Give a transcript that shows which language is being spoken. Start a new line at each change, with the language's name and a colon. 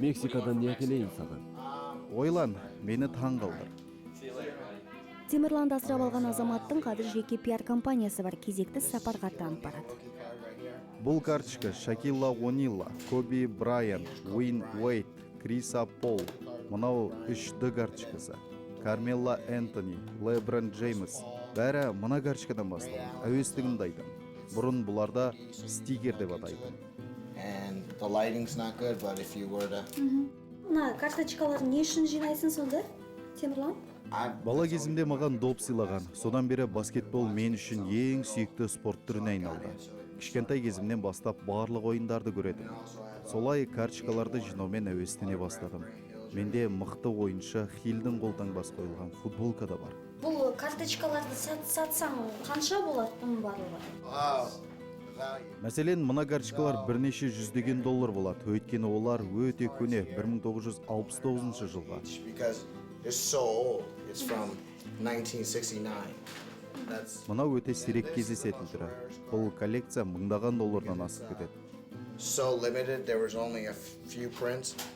Kazakh: Мексикадан не әкелейін саған? Ойлан, мені таң қалдыр.
English: See you later, buddy.
Kazakh: Темірланды асырап алған азаматтың қазір жеке пиар компаниясы бар, кезекті сапарға аттанып барады. Бұл карточка Шакилла О'Нилла, Коби Брайант, Уин Уэйт, Криса Пол. Мынау 3D карточкасы. Кармелла Энтони, Леброн Джеймс. Бәрі мына карточкадан басталған. Әуестігімді айтам. Бұрын бұларда стикер деп атайтын.
English: And the lighting's not good, but if you were to...
Kazakh: Мына карточкаларды не үшін жинайсың сонда, Темірлан? Бала кезімде маған доп сыйлаған. Содан бері баскетбол мен үшін ең сүйікті спорт түріне айналды. Кішкентай кезімнен бастап барлық ойындарды көредім. Солай карточкаларды жинаумен әуестене бастадым. Менде мықты ойыншы Хилдің қолтаңбасы қойылған футболка да бар. Бұл карточкаларды сатсаң қанша болады бұның барлығы? Мәселен, мына карточкалар бірнеше $100 болады. Өйткені олар өте көне, 1969 жылға.
English: Because it's so old. It's from 1969.
Kazakh: Мына өте сирек кездесетін түрі. Бұл коллекция мыңдаған $дан асып кетеді.
English: So limited, there was only a few prints.